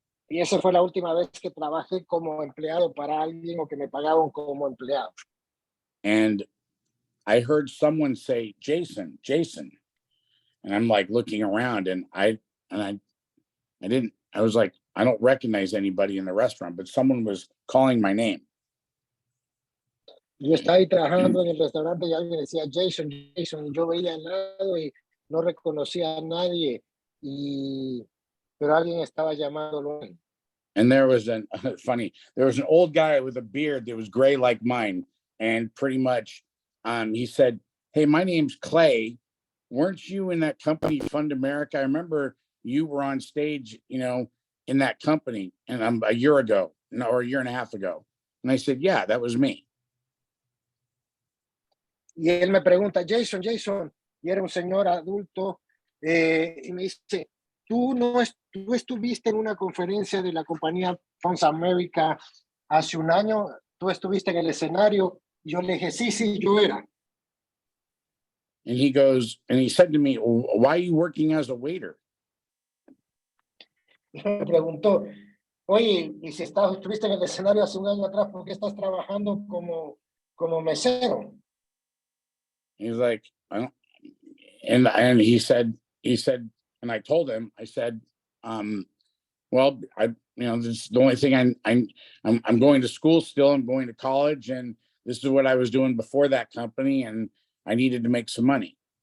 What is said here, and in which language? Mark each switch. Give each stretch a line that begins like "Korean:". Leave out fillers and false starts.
Spanish: Y esa fue la última vez que trabajé como empleado para alguien o que me pagaban como empleado.
English: And I heard someone say, Jason. And I'm like looking around and I was like, I don't recognize anybody in the restaurant, but someone was calling my name.
Spanish: Yo estaba ahí trabajando en el restaurante y alguien decía Jason, y yo veía al lado y no reconocía a nadie, pero alguien estaba llamándolo.
English: And there was there was an old guy with a beard that was gray like mine, and pretty much he said, hey, my name's Clay. Weren't you in that company Fund America? I remember you were on stage, in that company, and a year ago, or a year and a half ago. And I said, yeah, that was me.
Spanish: Y él me pregunta, Jason, y era un señor adulto, y me dice, tú estuviste en una conferencia de la compañía Funds America hace un año, tú estuviste en el escenario, y yo le dije, sí, yo era.
English: And he said to me, why are you working as a waiter?
Spanish: Y me preguntó, oye, y si estuviste en el escenario hace un año atrás, ¿por qué estás trabajando como mesero?
English: He's like, I don't, and he said, and I told him, I said, well, this is the only thing I'm going to school still. I'm going to college, and this is what I was doing before that company, and I needed to make some money.